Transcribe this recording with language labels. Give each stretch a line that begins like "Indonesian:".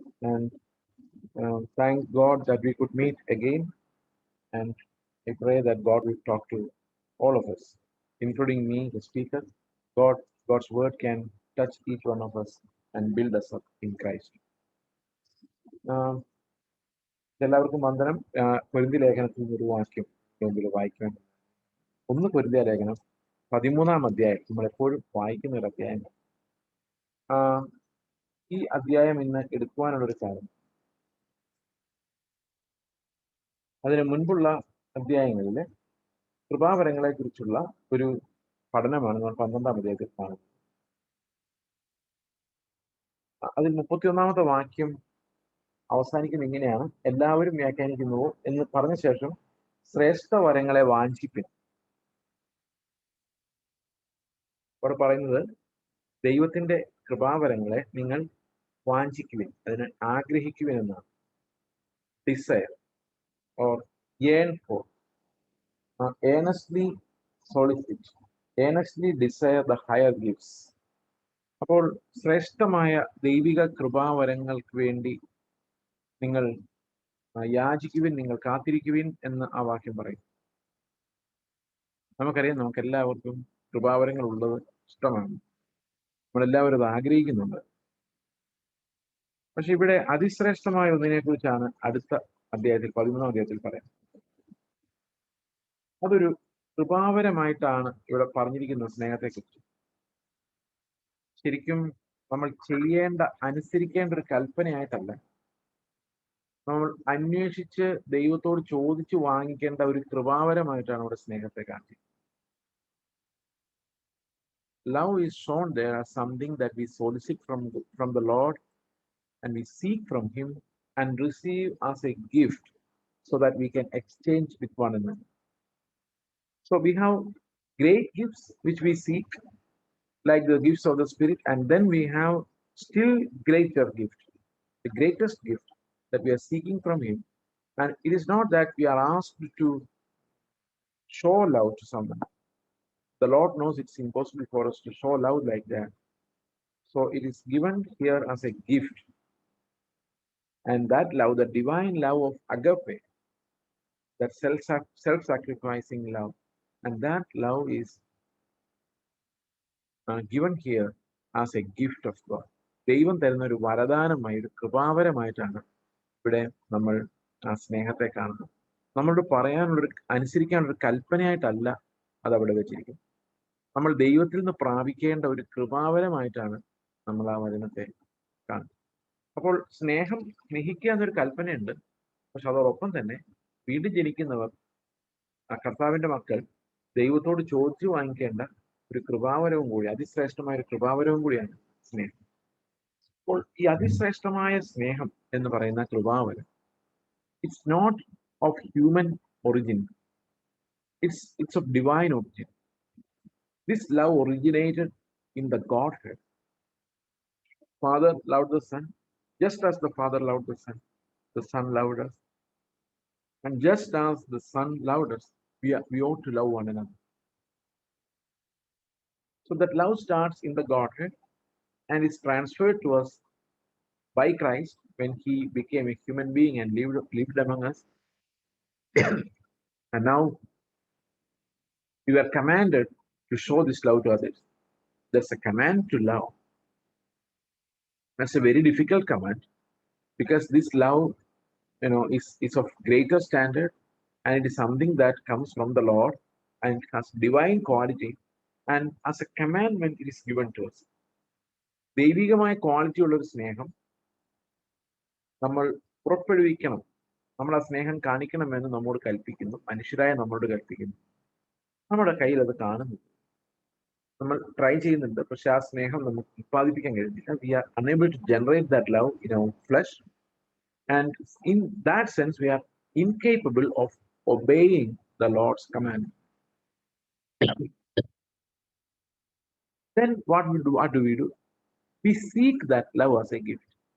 English: And thank God that we could meet again. And I pray that God will talk to all of us, including me, the speaker. God, God's word can touch each one of us and build us up in Christ.
Malayalam: Um, എല്ലാവർക്കും വന്ദനം. കൊരിന്തി ലേഖനത്തിൽ നിന്ന് ഒരു വാക്യം മുമ്പിൽ വായിക്കാൻ. 1 കൊരിന്ത്യർ ലേഖനം 13-ാം അധ്യായം. നമ്മൾ എപ്പോഴും വായിക്കുന്ന ഒരു അധ്യായം. ഈ അധ്യായം ഇന്ന് എടുക്കുവാനുള്ളൊരു കാരണം, അതിന് മുൻപുള്ള അധ്യായങ്ങളിലെ കൃപാവരങ്ങളെ കുറിച്ചുള്ള ഒരു പഠനമാണ് നമ്മൾ 12-ാം അധ്യായത്തിൽ കാണുന്നത്. അതിൽ 31-ാമത്തെ വാക്യം അവസാനിക്കുന്ന ഇങ്ങനെയാണ്: എല്ലാവരും വ്യാഖ്യാനിക്കുന്നുവോ എന്ന് പറഞ്ഞ ശേഷം ശ്രേഷ്ഠ വരങ്ങളെ വാഞ്ചിപ്പിൻ. അവിടെ പറയുന്നത് ദൈവത്തിന്റെ കൃപാവരങ്ങളെ നിങ്ങൾ വാഞ്ചിക്കുവിൻ, അതിനെ ആഗ്രഹിക്കുവിൻ എന്നാണ്.
English: Desire or yearn for, earnestly solicit, earnestly desire the higher gifts.
Malayalam: അപ്പോൾ ശ്രേഷ്ഠമായ ദൈവിക കൃപാവരങ്ങൾക്ക് വേണ്ടി നിങ്ങൾ യാചിക്കുവിൻ, നിങ്ങൾ കാത്തിരിക്കുവിൻ എന്ന് ആ വാക്യം പറയും. നമുക്കറിയാം, നമുക്ക് എല്ലാവർക്കും കൃപാവരങ്ങൾ ഉള്ളത് ഇഷ്ടമാണ്, നമ്മളെല്ലാവരും അത് ആഗ്രഹിക്കുന്നുണ്ട്. പക്ഷെ ഇവിടെ അതിശ്രേഷ്ഠമായ ഒന്നിനെ കുറിച്ചാണ് അടുത്ത അധ്യായത്തിൽ 13-ാം അധ്യായത്തിൽ പറയാം. അതൊരു കൃപാവരമായിട്ടാണ് ഇവിടെ പറഞ്ഞിരിക്കുന്നത്. സ്നേഹത്തെക്കുറിച്ച് ശരിക്കും നമ്മൾ ചെയ്യേണ്ട, അനുസരിക്കേണ്ട ഒരു കൽപ്പനയായിട്ടല്ല, നമ്മൾ അന്വേഷിച്ച് ദൈവത്തോട് ചോദിച്ചു വാങ്ങിക്കേണ്ട ഒരു കൃപാവരമായിട്ടാണ് ഇവിടെ സ്നേഹത്തെ കാണിച്ചത്.
English: Love is shown there as something that we solicit from the Lord, and we seek from Him and receive as a gift so that we can exchange with one another. So we have great gifts which we seek, like the gifts of the Spirit, and then we have still greater gift, the greatest gift that we are seeking from Him. And it is not that we are asked to show love to someone. The Lord knows it's impossible for us to show love like that. So it is given here as a gift. And that love, the divine love of agape, that self-sacrificing love, and that love is given here as a gift of God.
Malayalam: ദൈവം തരുന്ന ഒരു വരദാനമായി, ഒരു കൃപാവരമായിട്ടാണ് ഇവിടെ നമ്മൾ ആ സ്നേഹത്തെ കാണുന്നത്. നമ്മളോട് പറയാനുള്ളൊരു, അനുസരിക്കാനുള്ളൊരു കൽപ്പനയായിട്ടല്ല അതവിടെ വെച്ചിരിക്കുന്നത്. നമ്മൾ ദൈവത്തിൽ നിന്ന് പ്രാപിക്കേണ്ട ഒരു കൃപാവരമായിട്ടാണ് നമ്മൾ ആ വചനത്തെ കാണുന്നത്. അപ്പോൾ സ്നേഹിക്കുക എന്നൊരു കൽപ്പനയുണ്ട്. പക്ഷെ അതോടൊപ്പം തന്നെ വീണ്ടും ജനിക്കുന്നവർ, ആ കർത്താവിന്റെ മക്കൾ, ദൈവത്തോട് ചോദിച്ചു വാങ്ങിക്കേണ്ട ഒരു കൃപാവരവും കൂടി, അതിശ്രേഷ്ഠമായ ഒരു കൃപാവരവും കൂടിയാണ് സ്നേഹം. അപ്പോൾ ഈ അതിശ്രേഷ്ഠമായ സ്നേഹം എന്ന് പറയുന്ന കൃപാവരം,
English: It's not of human origin, it's of divine origin. This love originated in the Godhead. Father loved the Son, just as the Father loved the Son loved us. And just as the Son loved us, we ought to love one another. So that love starts in the Godhead and is transferred to us by Christ when He became a human being and lived among us. And now we are commanded to show this love to others. There's a command to love. That's a very difficult command, because this love, is of greater standard, and it is something that comes from the Lord and it has divine quality, and as a commandment it is given to us.
Malayalam: ദൈവികമായ quality ഉള്ള ഒരു സ്നേഹം നമ്മൾ പുറപ്പെടുവിക്കണം, നമ്മൾ ആ സ്നേഹം കാണിക്കണമെന്ന് നമ്മോട് കൽപ്പിക്കുന്നു, മനുഷ്യരായ നമ്മളോട് കൽപ്പിക്കുന്നു. നമ്മുടെ കയ്യിൽ അത് കാണുന്നു, നമ്മൾ ട്രൈ ചെയ്യുന്നുണ്ട്, പക്ഷെ ആ സ്നേഹം നമുക്ക് ഉത്പാദിപ്പിക്കാൻ കഴിയുന്നില്ല.
English: We are unable to generate that love in our flesh, and in that sense we are incapable of obeying the Lord's command. Then what do we do? We seek that love as a gift.